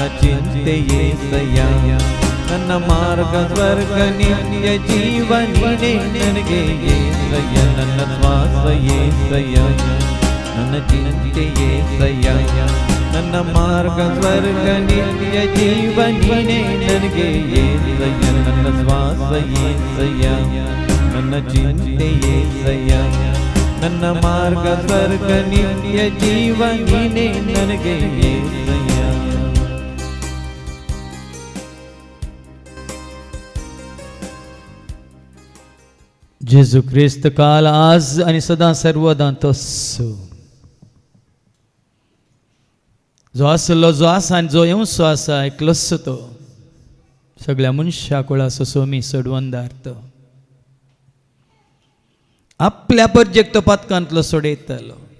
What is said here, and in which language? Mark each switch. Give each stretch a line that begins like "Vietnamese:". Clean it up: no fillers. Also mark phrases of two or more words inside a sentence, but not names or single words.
Kannada: ಚಿಂತೆ ಏಸಯ್ಯ ನನ್ನ ಮಾರ್ಗ ಸ್ವರ್ಗ ನಿತ್ಯ ಜೀವ ನೀನೇ ನನಗೆ ಏಸಯ್ಯ ನನ್ನ ಶ್ವಾಸ ಏಸಯ್ಯ ನನ್ನ ಚಿಂತೆ ಏಸಯ್ಯ ನನ್ನ ಮಾರ್ಗ ಸ್ವರ್ಗ ನಿತ್ಯ ಜೀವ ನೀನೇ ನನಗೆ ಏಸಯ್ಯ ನನ್ನ ಶ್ವಾಸ ಏಸಯ್ಯ ನನ್ನ ಚಿಂತೆ ಏಸಯ್ಯ ನನ್ನ ಮಾರ್ಗ ಸ್ವರ್ಗ ನಿತ್ಯ ಜೀವ ನೀನೇ ನನಗೆ ಏಸಯ್ಯ.
Konkani: जेजू ख्रिस्त काल आज आणि सदा सर्वदा तोच जो आसलो जो आसा आनी जो येवचो आसा एकलोच तो सगळ्या मनशां कुळाचो सोमी सोडवंदार तो आपल्या परजेक तो पातकांतलो सोडयतलो.